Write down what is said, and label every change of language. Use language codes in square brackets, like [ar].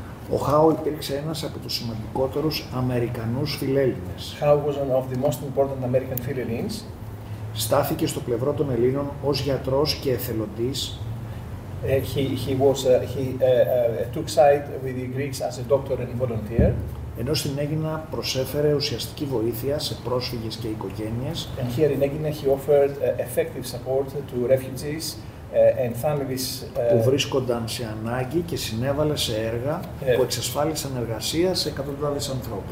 [el] Ο Howe υπήρξε ένας από τους σημαντικότερους Αμερικανούς φιλέλληνες. [en] Howe was one of the most important American Philhellenes. [el] Στάθηκε στο πλευρό των Ελλήνων ως γιατρός και εθελοντής. [en] He took side with the Greeks as a doctor and volunteer. [el] Ενώ στην Αίγινα προσέφερε ουσιαστική βοήθεια σε πρόσφυγες και οικογένειες. [en] And here in Aegina he offered effective support to refugees and families [el] που βρίσκονταν σε ανάγκη και συνέβαλε σε έργα που εξασφάλισαν εργασία σε εκατοντάδες ανθρώπους.